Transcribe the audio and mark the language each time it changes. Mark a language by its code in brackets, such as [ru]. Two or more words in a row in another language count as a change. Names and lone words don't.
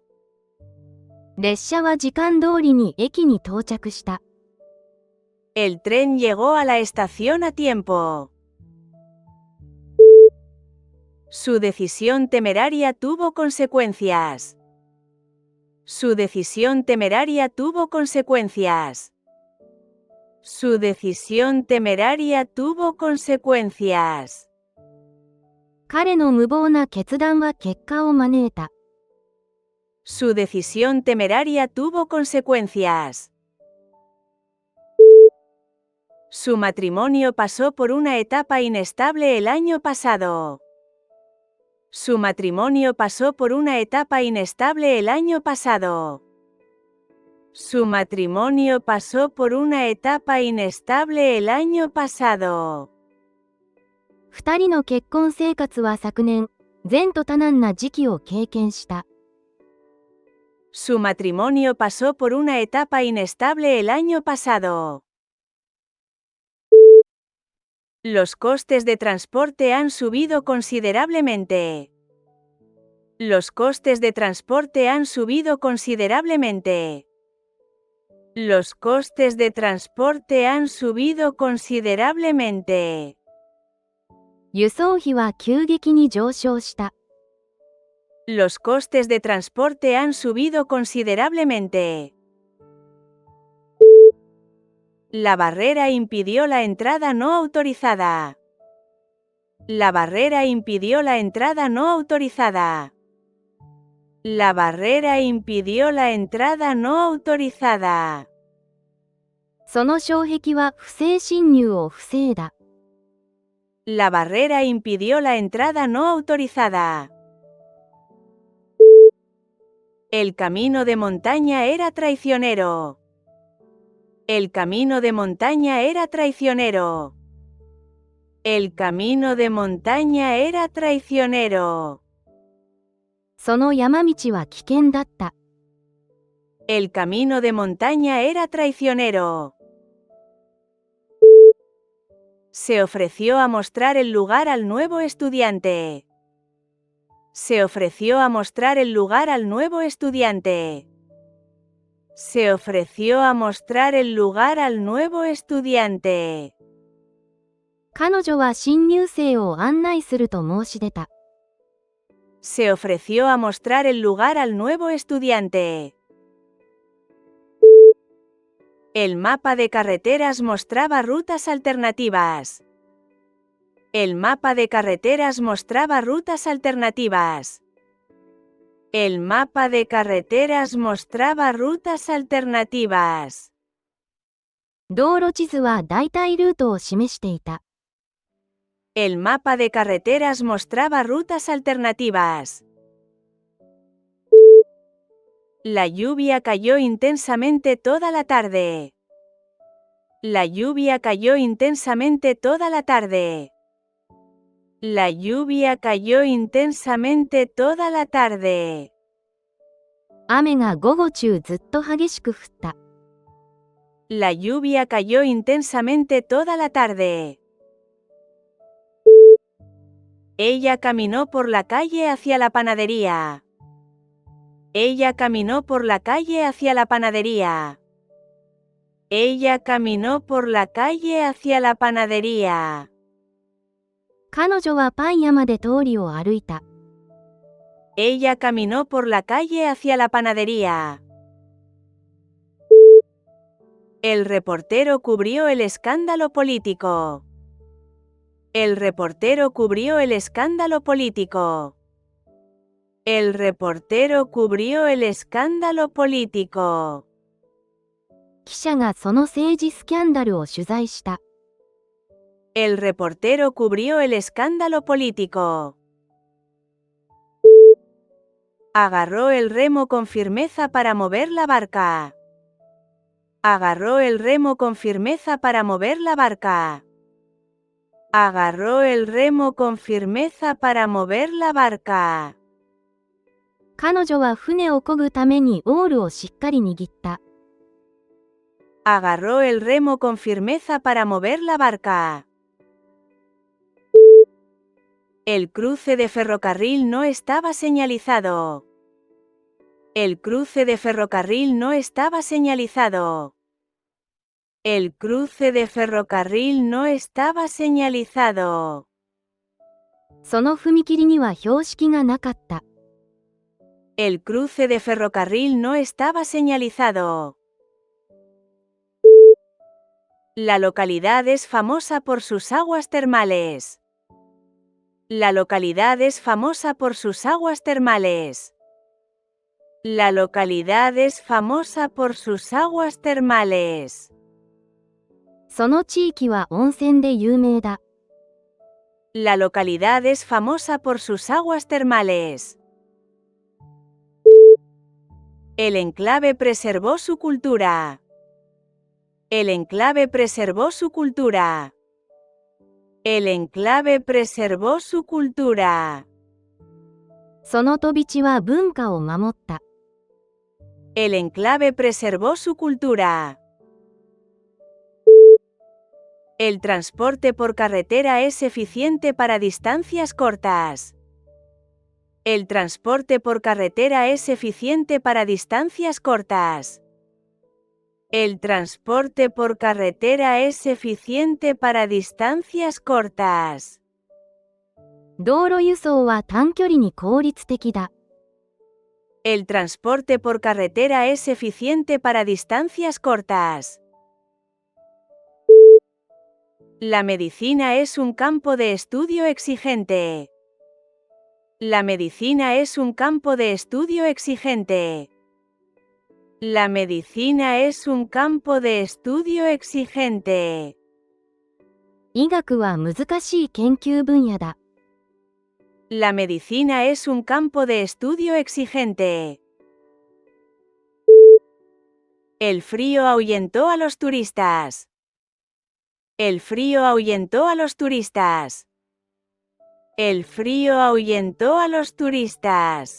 [ja] 列車は時間通りに駅に到着した。 [es] El tren llegó a la estación a tiempo. Su decisión temeraria tuvo consecuencias. Su decisión temeraria tuvo consecuencias. Su decisión temeraria tuvo consecuencias. [ja] 彼の無謀な決断は結果を招いた。 [es] Su decisión temeraria tuvo consecuencias. Su matrimonio pasó por una etapa inestable el año pasado. Su matrimonio pasó por una etapa inestable el año pasado. Su matrimonio pasó por una etapa inestable el año pasado. [ja] 二人の結婚生活は昨年、前途多難な時期を経験した。 [es] Su matrimonio pasó por una etapa inestable el año pasado. Los costes de transporte han subido considerablemente. Los costes de transporte han subido considerablemente. Los costes de transporte han subido considerablemente. [ja] 輸送費は急激に上昇した。 [es] Los costes de transporte han subido considerablemente. La barrera impidió la entrada no autorizada. La barrera impidió la entrada no autorizada. La barrera impidió la entrada no autorizada. [ja] その障壁は不正侵入を防いだ。 [es] La barrera impidió la entrada no autorizada. El camino de montaña era traicionero. El camino de montaña era traicionero. El camino de montaña era traicionero. [ja] その山道は危険だった。 [es] El camino de montaña era traicionero. Se ofreció a mostrar el lugar al nuevo estudiante. Se ofreció a mostrar el lugar al nuevo estudiante. Se ofreció a mostrar el lugar al nuevo estudiante. [ja] 彼女は新入生を案内すると申し出た。 [es] Se ofreció a mostrar el lugar al nuevo estudiante. El mapa de carreteras mostraba rutas alternativas. El mapa de carreteras mostraba rutas alternativas. El mapa de carreteras mostraba rutas alternativas. [ja] 道路地図は代替ルートを示していた。 [es] El mapa de carreteras mostraba rutas alternativas. La lluvia cayó intensamente toda la tarde. La lluvia cayó intensamente toda la tarde. La lluvia cayó intensamente toda la tarde. [ja] 雨が午後中ずっと激しく降った。 [es] La lluvia cayó intensamente toda la tarde. Ella caminó por la calle hacia la panadería. Ella caminó por la calle hacia la panadería. Ella caminó por la calle hacia la panadería. [ja] 彼女はパン屋まで通りを歩いた。 [es] Ella caminó por la calle hacia la panadería. El reportero cubrió el escándalo político. El reportero cubrió el escándalo político. El reportero cubrió el escándalo político. [ja] 記者がその政治スキャンダルを取材した。 [es] El reportero cubrió el escándalo político. Agarró el remo con firmeza para mover la barca. Agarró el remo con firmeza para mover la barca. Agarró el remo con firmeza para mover la barca. [ja] 彼女は船を漕ぐためにオールをしっかり握った。 [es] Agarró el remo con firmeza para mover la barca. El cruce de ferrocarril no estaba señalizado. El cruce de ferrocarril no estaba señalizado. El cruce de ferrocarril no estaba señalizado. [ja] その踏切には標識がなかった。 [es] El cruce de ferrocarril no estaba señalizado. La localidad es famosa por sus aguas termales. La localidad es famosa por sus aguas termales. La localidad es famosa por sus aguas termales. [ja] その地域は温泉で有名だ。 [es] La localidad es famosa por sus aguas termales. El enclave preservó su cultura. El enclave preservó su cultura. El enclave preservó su cultura. [ja] その飛び地は文化を守った。 [es] El enclave preservó su cultura. El transporte por carretera es eficiente para distancias cortas. El transporte por carretera es eficiente para distancias cortas. El transporte por carretera es eficiente para distancias cortas. [ja] 道路輸送は短距離に効率的だ。 [es] El transporte por carretera es eficiente para distancias cortas. La medicina es un campo de estudio exigente. La medicina es un campo de estudio exigente. La medicina es un campo de estudio exigente. [ja] 医学は難しい研究分野だ。 [es] La medicina es un campo de estudio exigente. El frío ahuyentó a los turistas. El frío ahuyentó a los turistas. El frío ahuyentó a los turistas.